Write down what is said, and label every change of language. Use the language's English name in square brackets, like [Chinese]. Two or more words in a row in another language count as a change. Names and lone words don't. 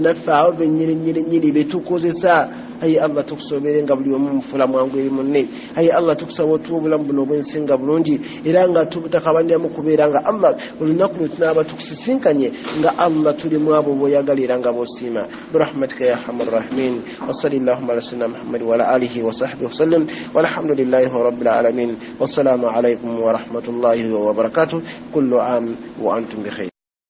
[Ganda] naffe awo bennyini betukozesa ay Allah tukusaba obeerenga buli omu mufula mwangu eri munne ay Allah tukusaba otuwa obulamu buno obwensinga bulungi era nga tutakabaniramu kubeera nga Allah olunaku lwe tunaaba tukusisinkanye nga Allah tuli mu abo b'oyagala era nga b'osiima [Arabic] برحمتك يا أرحم الراحمين وصلى الله على سيدنا محمد وعلى آله وصحبه وسلم والحمد لله رب العالمين والسلام عليكم ورحمة الله وبركاته كل عام وأنتم بخير.